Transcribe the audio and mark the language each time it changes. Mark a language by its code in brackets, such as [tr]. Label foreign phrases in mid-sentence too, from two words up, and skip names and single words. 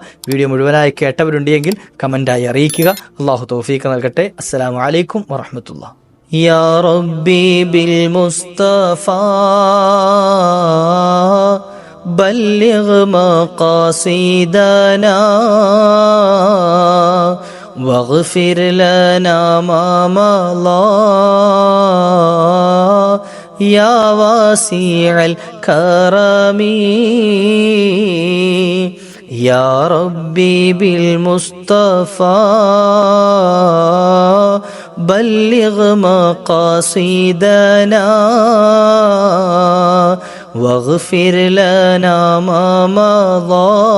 [ml] വീഡിയോ മുഴുവനായി കേട്ടവരുണ്ടെങ്കിൽ കമൻ്റായി അറിയിക്കുക. അള്ളാഹു തൗഫീഖ് നൽകട്ടെ. [ar] السلام عليكم ورحمة الله. يا ربي بالمصطفى بلغ مقاصدنا واغفر لنا ما مضى يا واسع الكرم يا ربي بالمصطفى بلغ مقاصدنا واغفر لنا ما مضى